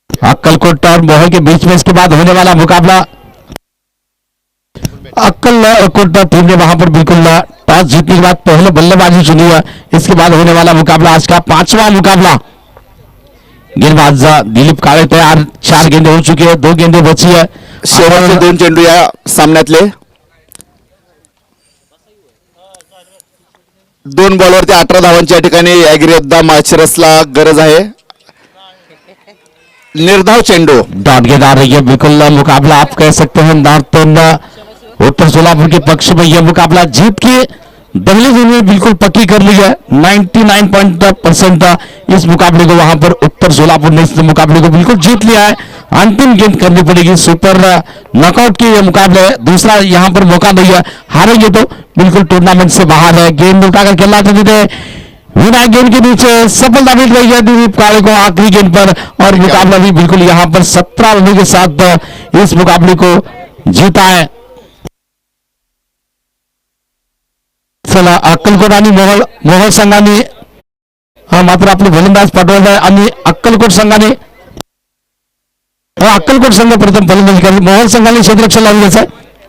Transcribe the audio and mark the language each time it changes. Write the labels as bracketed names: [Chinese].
[Hindi] अक्कलकोट और मोहन के बीच में इसके बाद होने वाला मुकाबला। अक्कलकोट टीम ने वहां पर बिल्कुल टॉस जीतने के बाद पहले बल्लेबाजी चुनी है। इसके बाद होने वाला मुकाबला आज का 5वां मुकाबला। गेंदबाज दिलीप काळे तयार, 4 गेंदे हो चुकी है, 2 गेंदे बची है। [Marathi] शेवटचे 2 चेंडू या सामन्यातले 2 बॉलवरती 18 धावांची या ठिकाणी ॲग्रियद्दा माळशिरसला गरज आहे। निर्धाव चेंडू [Hindi] डॉट गेंद आ रही है, बिल्कुल मुकाबला आप कह सकते हैं नॉर्थन उत्तर सोलापुर के पक्ष में यह मुकाबला जीत के दहलीज में बिल्कुल पक्की कर ली है। 99% इस मुकाबले को वहां पर उत्तर सोलापुर ने इस मुकाबले को बिल्कुल जीत लिया है। अंतिम गेंद करनी पड़ेगी, सुपर नॉकआउट के ये मुकाबले है, दूसरा यहां पर मौका नहीं है। हारेंगे तो बिल्कुल टूर्नामेंट से बाहर है। गेंद उठाकर खेलना चाहते थे, विनायक गेंद के नीचे सफलता मिल रही है दिलीप काळे को आखिरी गेंद पर, और मुकाबला भी बिल्कुल यहां पर 17 रनों के साथ इस मुकाबले को जीता है। [Marathi] चला अक्कलकोट आणि मोहोळ संघाने मात्र आपले फलंदाज पाठवले आहे आणि अक्कलकोट संघाने अक्कलकोट संघ प्रथम फलंदाजी करते, मोहोळ संघाने क्षेत्ररक्षण लावून घ्यायचं आहे।